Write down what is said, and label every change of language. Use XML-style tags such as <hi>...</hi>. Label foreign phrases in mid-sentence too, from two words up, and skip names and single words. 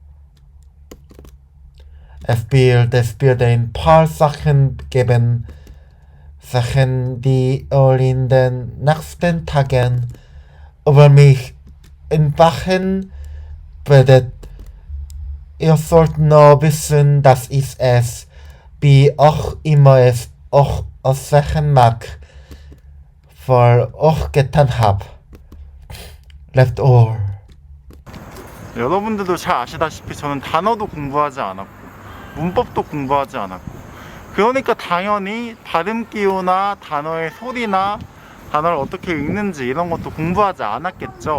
<de>Es wird ein paar Sachen geben, die in den nächsten Tagen über mich entwachen werden. Ihr sollt nur wissen, dass ich es, wie auch immer es auch aussehen mag, für euch getan habe.</de> <en>Left all.</en> <ko>여러분들도 잘 아시다시피 저는 단어도 공부하지 않았고 문법도 공부하지 않았고 그러니까 당연히 발음 기호나 단어의 소리나 단어를 어떻게 읽는지 이런 것도 공부하지 않았겠죠.</ko>